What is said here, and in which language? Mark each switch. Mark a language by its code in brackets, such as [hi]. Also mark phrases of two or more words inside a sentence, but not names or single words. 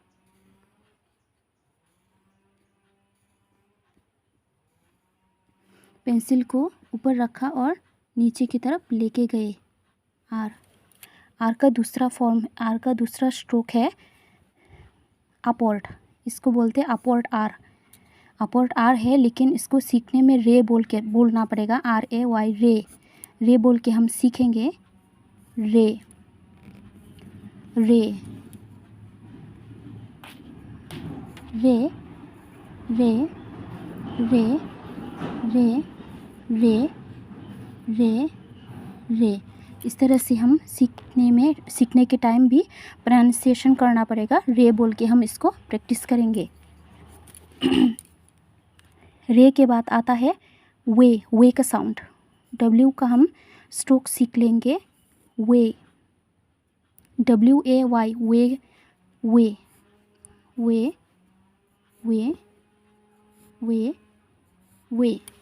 [hi] पेंसिल को ऊपर रखा और नीचे की तरफ लेके गए आर। आर का दूसरा फॉर्म, आर का दूसरा स्ट्रोक है अपवर्ड, इसको बोलते हैं [en] upward R. upward R [hi] है लेकिन इसको सीखने में रे बोल के बोलना पड़ेगा, [en] R A Y, [hi] रे। रे बोल के हम सीखेंगे रे, रे, रे, रे, रे, रे, रे, रे, रे। इस तरह से हम सीखने के टाइम भी प्रोनाउंसिएशन करना पड़ेगा, रे बोल के हम इसको प्रैक्टिस करेंगे। रे के बाद आता है वे, वे का साउंड। डब्ल्यू का हम स्ट्रोक सीख लेंगे वे, [en] W A Y, [hi] वे, वे, वे, वे, वे, वे।